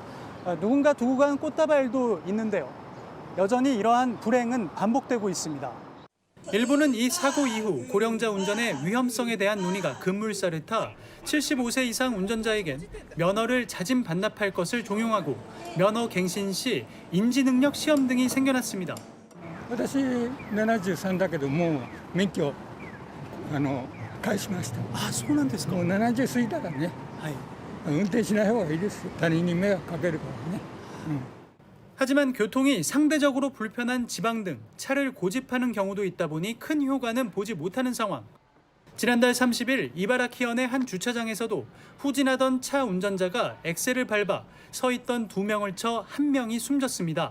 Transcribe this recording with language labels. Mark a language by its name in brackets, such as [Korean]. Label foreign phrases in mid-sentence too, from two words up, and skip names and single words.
[Korean] 누군가 두고 간 꽃다발도 있는데요. 여전히 이러한 불행은 반복되고 있습니다. 일본은 이 사고 이후 고령자 운전의 위험성에 대한 논의가 급물살을 타 75세 이상 운전자에겐 면허를 자진 반납할 것을 종용하고 면허 갱신 시 인지능력 시험 등이 생겨났습니다. [Japanese] 私73だけどもう免許返しました。あ、そうなんですか。もう70過ぎたからね。はい。運転しない方がいいですよ。他人に迷惑かけるからね。 [Korean] 하지만 교통이 상대적으로 불편한 지방 등 차를 고집하는 경우도 있다 보니 큰 효과는 보지 못하는 상황. 지난달 30일 이바라키현의 한 주차장에서도 후진하던 차 운전자가 엑셀을 밟아 서 있던 2명을 쳐 1명이 숨졌습니다.